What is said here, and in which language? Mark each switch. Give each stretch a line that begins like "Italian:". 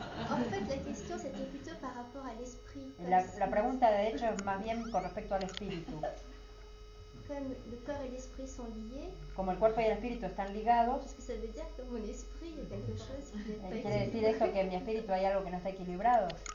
French: En fait la question c'était plutôt par rapport à l'esprit.
Spanish: La pregunta de hecho es más bien con respecto al espíritu.
French: Comme le corps et l'esprit sont liés,
Spanish: Como el cuerpo y el espíritu están ligados,
French: parce que ça veut dire que mon esprit il y a quelque chose qui n'est pas
Spanish: quiere decir
French: équilibré.
Spanish: esto que en mi espíritu hay algo que no está equilibrado.